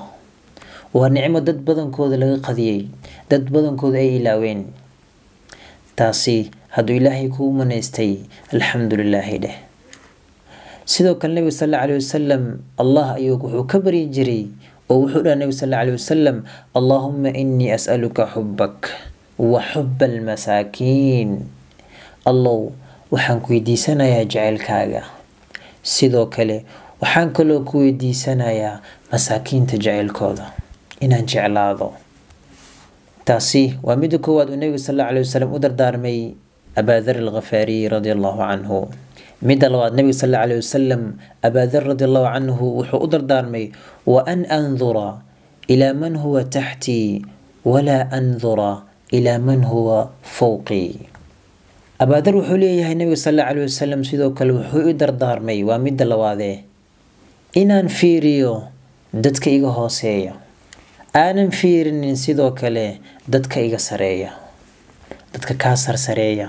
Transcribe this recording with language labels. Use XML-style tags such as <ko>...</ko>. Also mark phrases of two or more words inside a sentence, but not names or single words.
<so>waa nicmo dad badankooda laga qadiyay, dad badankooda ay ilaaween. taasi hadduu ilaahay kuu manaystay alxamdulilaahi dheh. sidoo kale nabiga</so> <ar>صلى الله عليه وسلم</ar> <so>allah ayuu wuxuu ka bari jiray oo wuxuu dhahay nabiga</so> <ar>صلى الله عليه وسلم اللهم إني أسألك حبك وحب المساكين.</ar> <so>allow waxaan ku weydiisanayaa jacaylkaaga, sidoo kale waxaan kaloo ku weydiisanayaa masaakiinta jaceylkooda inaan jeclaado. taasi waa midda koowaad uu nabiga</so> <ar>صلى الله عليه وسلم</ar> <so>u dardaarmay Abaa Dharr al-Ghifaari</so> <ar>رضي الله عنه.</ar> <so>midda labaad nabiga</so> <ar>صلى الله عليه وسلم</ar> <so>Abaa Dharr</so> <ar>رضي الله عنه</ar> <so>wuxuu u dardaarmay</so> <ar>وأن أنظر إلى من هو تحتي ولا أنظر إلى من هو فوقي.</ar> <so>Abaa Dharr wuxuu leeyahay nabiga</so> <ar>صلى الله عليه وسلم</ar> <so>sidoo kale wuxuu u dardaarmay waa midda labaad inaan fiiriyo dadka iga hooseeya, aanan fiirinin sidoo kale dadka iga sareeya, dadka ka sarsareeya.</so>